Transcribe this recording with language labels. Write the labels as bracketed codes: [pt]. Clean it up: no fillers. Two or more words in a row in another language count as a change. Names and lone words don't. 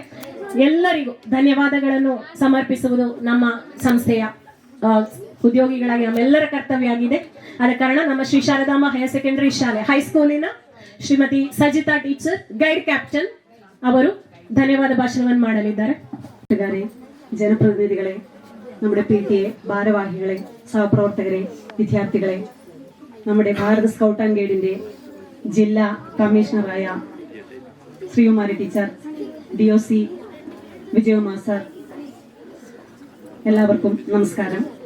[kn] ಎಲ್ಲರಿಗೂ ಧನ್ಯವಾದಗಳನ್ನು ಸಮರ್ಪಿಸುವುದು ನಮ್ಮ ಸಂಸ್ಥೆಯ ಉದ್ಯೋಗಿಗಳಾಗಿ ನಮ್ಮೆಲ್ಲರ ಕರ್ತವ್ಯ ಆಗಿದೆ. ಆದ ಕಾರಣ ನಮ್ಮ ಶ್ರೀ ಶಾರದಾಂಬ ಹೈಯರ್ ಸೆಕೆಂಡರಿ ಶಾಲೆ ಹೈಸ್ಕೂಲಿನ ಶ್ರೀಮತಿ ಸಜಿತಾ ಟೀಚರ್, [en] guide captain [kn] ಅವರು ಧನ್ಯವಾದ ಭಾಷಣವನ್ನು ಮಾಡಲಿದ್ದಾರೆ. ಜನಪ್ರತಿನಿಧಿಗಳೇ, [ml] നമ്മുടെ PTA ഭാരവാഹികളെ, സഹപ്രവർത്തകരെ, വിദ്യാർത്ഥികളെ, നമ്മുടെ ഭാരത് സ്കൗട്ട് ആൻഡ് ഗൈഡിന്റെ ജില്ലാ കമ്മീഷണറായ ശ്രീകുമാരി ടീച്ചർ, DOC വിജയകുമാർ സാർ, എല്ലാവർക്കും നമസ്കാരം.